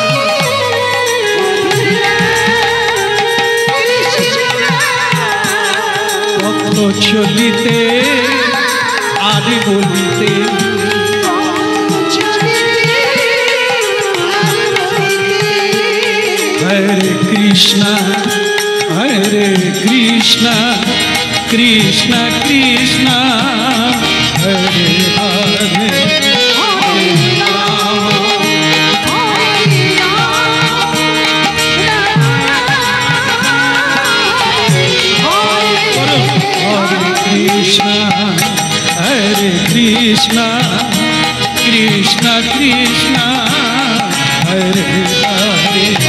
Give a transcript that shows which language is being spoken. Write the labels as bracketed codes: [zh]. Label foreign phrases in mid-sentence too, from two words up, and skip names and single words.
[bn] পথ চলিতে আর বলিতে [sa] হরে কৃষ্ণ কৃষ্ণ কৃষ্ণ হরে হরে Hare Krishna, Krishna Krishna, Hare Hare.